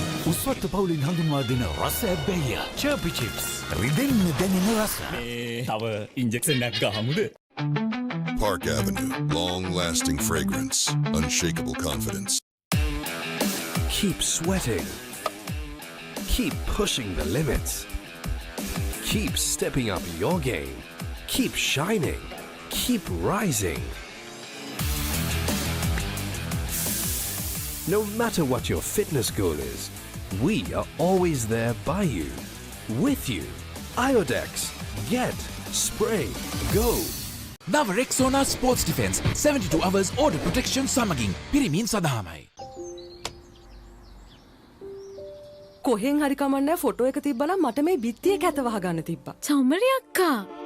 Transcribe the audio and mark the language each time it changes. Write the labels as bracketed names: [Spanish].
[Sinhala] උස්වත්ත පවුලින් හඳුන්වා දෙන රස ඇබ්බැහිය චර්පි චිප්ස් රිදෙන්න දැනෙන රස. තව ඉන්ජෙක්ෂන් එකක් ගහමුද? [English] Park Avenue, long-lasting fragrance, unshakable confidence. Keep sweating. Keep pushing the limits. Keep stepping up your game. Keep shining. Keep rising. No matter what your fitness goal is, we are always there by you, with you. Iodex. Get. Spray. Go. [Sinhala] නව රෙක්සෝනා sports defence [English] 72 hours order protection [Sinhala] සමගින් පිරිමින් සඳහාමයි. කොහෙන් හරි කමන්නේ photo එක තිබ්බනම් මට මේ බිත්තියේ කැත වහගන්න තිබ්බා. චමරි අක්කා.